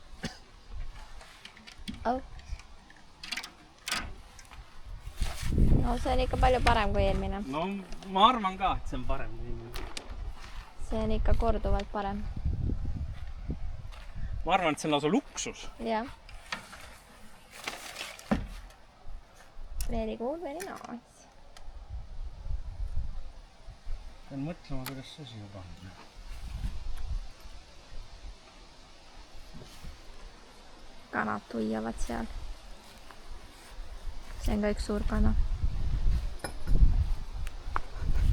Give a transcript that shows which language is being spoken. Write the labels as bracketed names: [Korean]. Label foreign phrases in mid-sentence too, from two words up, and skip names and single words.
[Estonian] No see on ikka palju parem kui eelmine. No ma arvan ka, et see on parem kui eelmine. See on ikka korduvalt parem. Ma arvan, et see on lausa luksus. Jah. [English] Very cool, very nice. [Estonian] Pean mõtlema, kuidas see siia panna. Kanad tuiavad seal. See on ka üks suur kana.